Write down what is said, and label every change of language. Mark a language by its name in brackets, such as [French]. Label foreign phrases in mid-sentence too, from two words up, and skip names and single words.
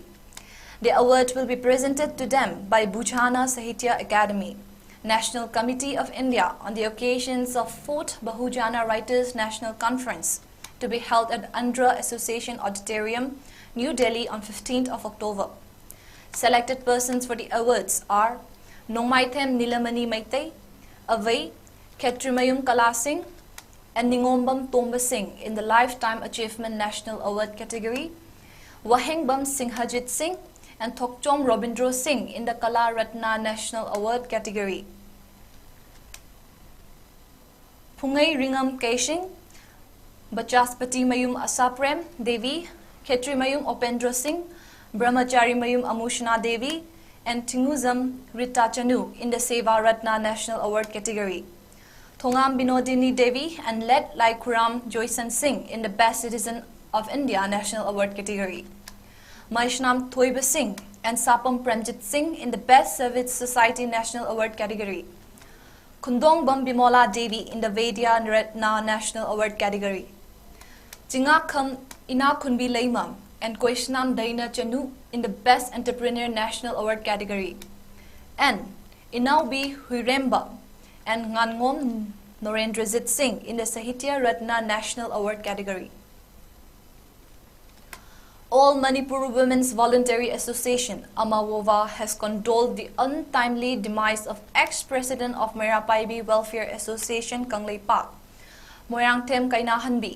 [English] The award will be presented to them by Bhujana Sahitya Academy, National Committee of India on the occasions of 4th Bahujana Writers National Conference to be held at Andhra Association Auditorium, New Delhi on 15th of October. Selected persons for the awards are Nongmaithem Nilamani Meitei, Avai, Khetrimayum Kala Singh, and Ningombam Tomba Singh in the Lifetime Achievement National Award category, Wahengbam Singhajit Singh, and Thokchom Robindro Singh in the Kala Ratna National Award category. Phungai Ringam Kaishing, Bachaspati Mayum Asaprem Devi, Khetri-mayum Opendra Singh, Brahmachari-mayum Amushna Devi, and Tinguzam Rita Chanu in the Seva Ratna National Award category. Thongam Binodini Devi and Let Laikuram Joysan Singh in the Best Citizen of India National Award category. Maishnam Thoiba Singh and Sapam Premjit Singh in the Best Service Society National Award category. Kundong Bambimola Devi in the Vedya Ratna National Award category. Jingakam Ina Kunbi Laimam and Koishnam Daina Chanu in the Best Entrepreneur National Award category. And Inaubi Huiremba and Ngangom Norendrajit Singh in the Sahitya Ratna National Award category. All Manipur Women's Voluntary Association, Amawova, has condoled the untimely demise of ex-president of 𝐷𝐸 Welfare Association, Kanglei Park, Moirangthem Kainahanbi.